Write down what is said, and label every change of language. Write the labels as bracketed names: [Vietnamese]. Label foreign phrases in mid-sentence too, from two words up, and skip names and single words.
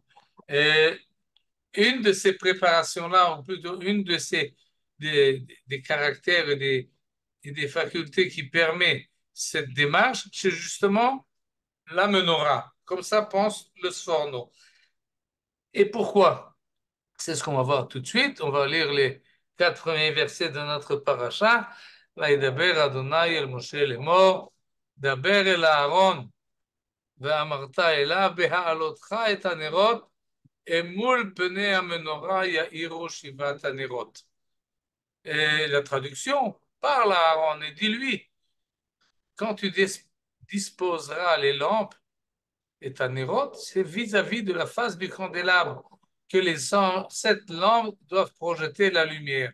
[French] Et une de ces préparations-là, ou plutôt une de des caractères et des facultés qui permet cette démarche, c'est justement la menorah. Comme ça pense le Sforno. Et pourquoi? C'est ce qu'on va voir tout de suite. On va lire les 4 premiers versets de notre paracha. [Hebrew] וידבר אדוני אל משה לאמור, דבר אל אהרון ואמרת אליו בהעלותך את הנרות מול פני המנורה יאירו שבעת הנרות. [French] Et la traduction, parle à Aaron et dis-lui, quand tu disposeras les lampes et ta nérote, c'est vis-à-vis de la face du candélabre que les 7 lampes doivent projeter la lumière.